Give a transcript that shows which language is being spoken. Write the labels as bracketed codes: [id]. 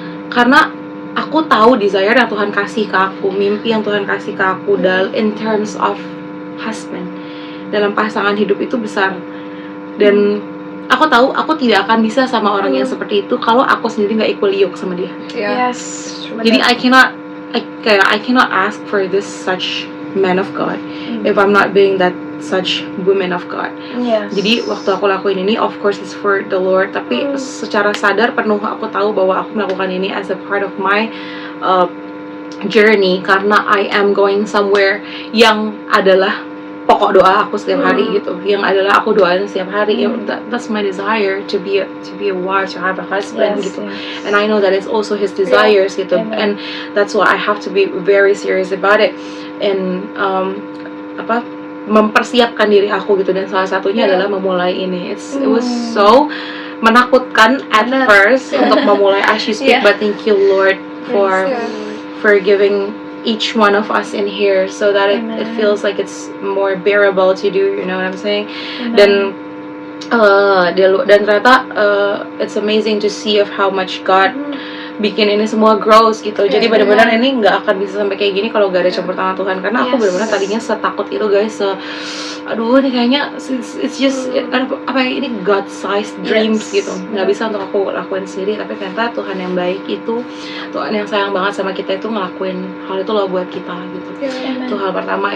[id] Karena aku tahu desire yang Tuhan kasih ke aku, mimpi yang Tuhan kasih ke aku [en] in terms of husband, [id] dalam pasangan hidup itu besar. Dan aku tahu aku tidak akan bisa sama orang yang seperti itu kalau aku sendiri nggak [en] equally yoke [id] sama dia. [en] Jadi I cannot ask for this such man of God if I'm not being that such woman of God. Jadi waktu aku lakuin ini, of course it's for the Lord, tapi secara sadar penuh aku tahu bahwa aku melakukan ini as a part of my journey, karena I am going somewhere yang adalah pokok doa aku setiap hari gitu, yang adalah aku doain setiap hari. That's my desire, to be a wife, to have a husband gitu. And I know that it's also His desires gitu. And that's why I have to be very serious about it. [id] And mempersiapkan diri aku gitu, dan salah satunya adalah memulai ini. [en] It was so [id] menakutkan [en] at first [id] untuk memulai [en] as you speak, but thank you Lord for giving each one of us in here so that it feels like it's more bearable to do, you know what I'm saying? [id] Dan ternyata [en] it's amazing to see of how much God [id] bikin ini semua grows gitu. Jadi benar-benar ini nggak akan bisa sampai kayak gini kalau gak ada campur tangan Tuhan, karena aku benar-benar tadinya setakut itu guys, aduh ini kayaknya [en] it's just [id] apa ya, ini [en] God sized dreams [id] gitu, nggak bisa untuk aku lakuin sendiri. Tapi ternyata Tuhan yang baik itu, Tuhan yang sayang banget sama kita itu ngelakuin hal itu loh buat kita gitu. Itu hal pertama.